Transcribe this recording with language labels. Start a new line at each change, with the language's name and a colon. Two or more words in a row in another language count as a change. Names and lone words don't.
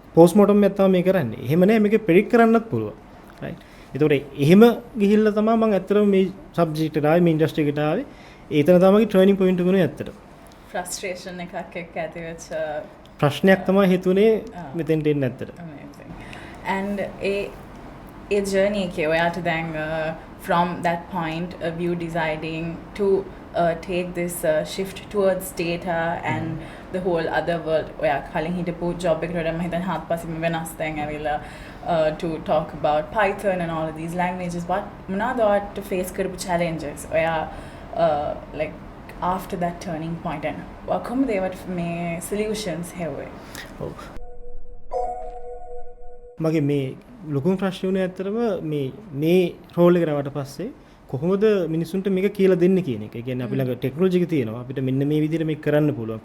Sinhala: postmortem එකක් තමයි මේ කරන්නේ. එහෙම නෑ මේක predict කරන්නත් පුළුවන්. right. ඒතකොට එහෙම ගිහිල්ලා තමයි මම ඇත්තටම මේ subject එකට ආවේ මේ industry එකට ආවේ. ඒතන තමයි මගේ
English: turning point
Sinhala: එක උනේ ඇත්තට. Frustration එකක් එක්ක ඇති වෙච්ච ප්‍රශ්නයක් තමයි හිතුනේ මෙතෙන්ට එන්න ඇත්තට.
English: Amazing. And a journey
Sinhala: එකේ ඔයාට දැන්
English: from that point of you deciding to take this shift towards data and the whole other world
Sinhala: ඔයා කලින් හිටපු job එකට වඩා මම හිතන්නේ හත්පසින්ම වෙනස් දැන් ඇවිල්ලා
English: to talk about Python and all of these languages, but
Sinhala: මොනවාද ඔයාට
English: face කරපු challenges ඔයා like after that turning point and
Sinhala: කොහොමද ඒවට මේ solutions හෙව්වේ? මගේ මේ ලොකුම ප්‍රශ්නේ උනේ ඇත්තටම මේ රෝල් එකට ආවට පස්සේ කොහොමද මිනිසුන්ට මේක කියලා දෙන්නේ කියන එක. ඒ කියන්නේ අපි ළඟ ටෙක්නොලොජි එක තියෙනවා. අපිට මෙන්න මේ විදිහට මේක කරන්න පුළුවන්.